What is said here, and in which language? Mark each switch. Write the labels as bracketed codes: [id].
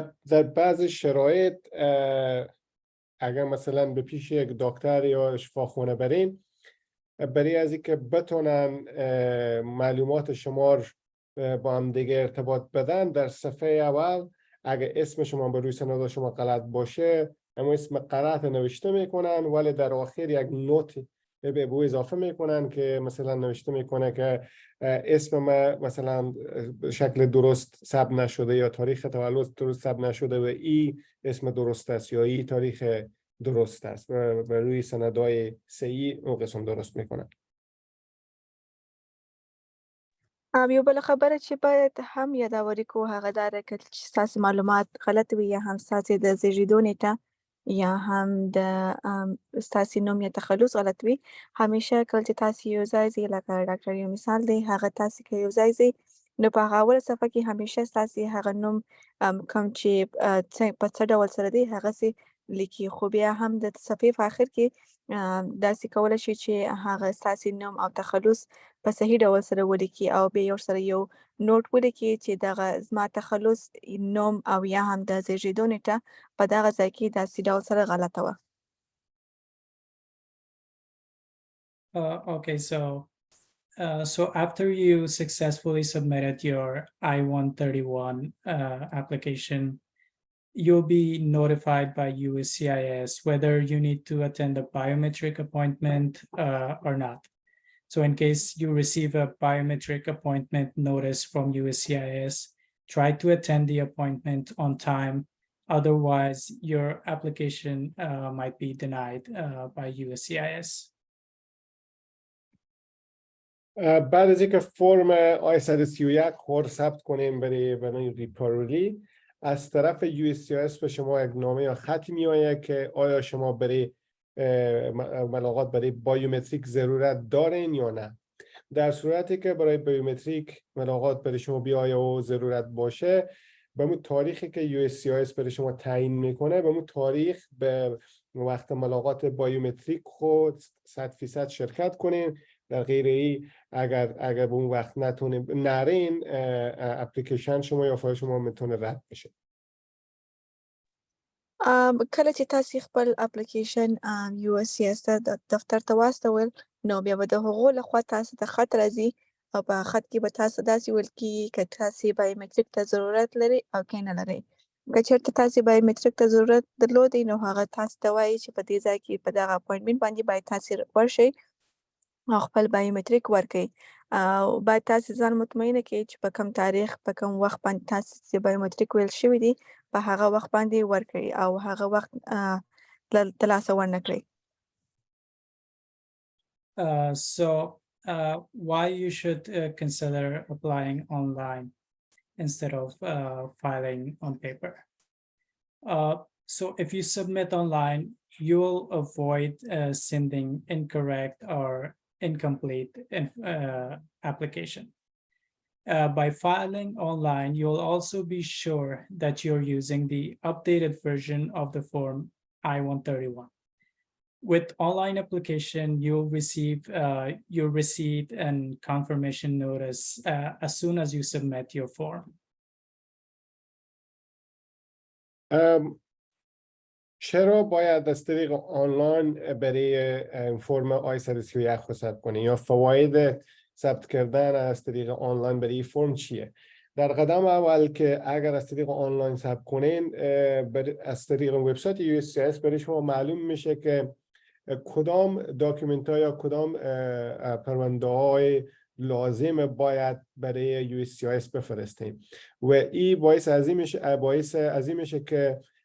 [fa] در بعضی شرایط اگر مثلا به پیش یک دکتر یا شفاخانه برین برای از اینکه بتونن معلومات شما با هم دیگه ارتباط بدن در صفحه اول اگر اسم شما به روی سند شما غلط باشه اما اسم غلط نوشته میکنن ولی در آخر یک نوت به بو اضافه میکنن که مثلا نوشته میکنه که اسم ما مثلا شکل درست ثبت نشده یا تاریخ تولد درست ثبت نشده و ای اسم درست است یا ای تاریخ درست است و روی سندهای صحیح اون قسم درست میکنن. [ps] یو بل خبره چې باید هم یادواري کو هغه داره که ستاسې معلومات غلط وي یا هم ستاسې د زیږېدو نیټه یا هم د ستاسې نوم یا تخلص غلط وي همیشه کله چې تاسې یو ځای ځئ لکه ډاکټر یو مثال دی هغه تاسې که یو ځای ځئ نو په هغه اوله صفحه کې همیشه ستاسې هغه نوم کوم چې په څه ډول سره دی هغسې لیکي خو بیا هم د صفحې په آخر کې داسې کولی شي چې هغه ستاسې نوم او تخلص په صحیح ډول سره ولیکي او بیا یو سره یو نوٹ ولیکي چې دغه زما تخلص نوم او یا هم د زیږېدو نیټه په دغه ځای کې داسې ډول سره غلطه وه. [en] Okay, so after you successfully submitted your I-131 application, you'll be notified by USCIS whether you need to attend a biometric appointment or not. So in case you receive a biometric appointment notice from USCIS, try to attend the appointment on time. Otherwise, your application might be denied by USCIS. [fa] بعد از اینکه فرم I-131 رو ثبت کنیم برای ریپارولی از طرف USCIS به شما یک نامه یا خطی میآید که آیا شما برای ملاقات برای بایومتریک ضرورت دارین یا نه. در صورتی که برای بایومتریک ملاقات برای شما بیاید و ضرورت باشه به اون تاریخی که USCIS برای شما تعیین میکنه به اون تاریخ به وقت ملاقات بایومتریک خود 100% شرکت کنین. در غیر ای اگر به اون وقت نرین اپلیکیشن شما یا فایل شما میتونه رد بشه. [ps] کله چې تاسې خپل اپلیکیشن USCIS ته دفتر ته واستول نو بیا به د هغو لخوا تاسو ته خط راځي او په خط کې به تاسو داسې ویل کېږي که تاسې بایومتریک ته ضرورت لرئ او که نه لرئ. که چېرته تاسې بایومتریک ته ضرورت درلودی نو هغه تاسو ته وایي چې په دې ځای کې په دغه اپوینټمنټ باندې باید تاسې ورشئ او خپل بایومتریک ورکړئ او باید تاسې ځان مطمئنه کړئ چې په کوم تاریخ په کوم وخت باندې تاسې چې بایومتریک ویل شوي دي په هغه وخت باندې ورکړئ او هغه وخت ترلاسه ورنه کړئ. [en] So why you should consider applying online instead of filing on paper. So if you submit online, you'll avoid sending incorrect or incomplete application. By filing online, you'll also be sure that you're using the updated version of the form I-131. With online application, you'll receive your receipt and confirmation notice as soon as you submit your form. چرا باید از طریق online برای form I 131 خود ثبت کنی یا فواید ثبت کردن از طریق آنلاین برای فرم چیه؟ در قدم اول که اگر از طریق آنلاین ثبت کنین از طریق وبسایت USCIS برای شما معلوم میشه که کدام داکیومنت ها یا کدام پرونده های لازم باید برای USCIS بفرستیم و این باعث از این میشه که